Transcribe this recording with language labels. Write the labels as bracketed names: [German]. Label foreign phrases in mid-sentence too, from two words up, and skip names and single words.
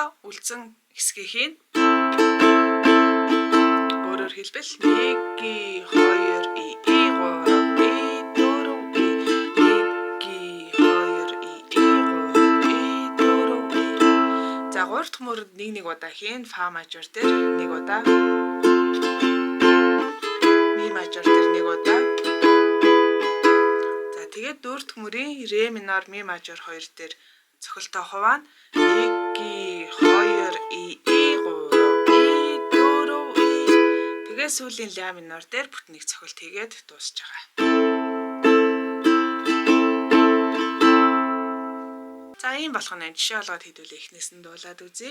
[Mongolian] Үлдсэн хэсгийг өөрөөр хэлбэл 1 2 За гурав дахь мөрөнд нэг удаа хийн фа мажор дээр нэг удаа. Мажор дээр нэг удаа. За тэгээд дөрөв дэх мөрийн ре минор ми мажор хоёр дээр цохилтоо хуваана. 1 2 Тэгээд сүүлийн ля минор дээр бүтнийг цохилт хийгээд дуусж байгаа. За ийм болох нь жишээ олгоод хэдүүлээ эхнээс нь дуулаад үзье.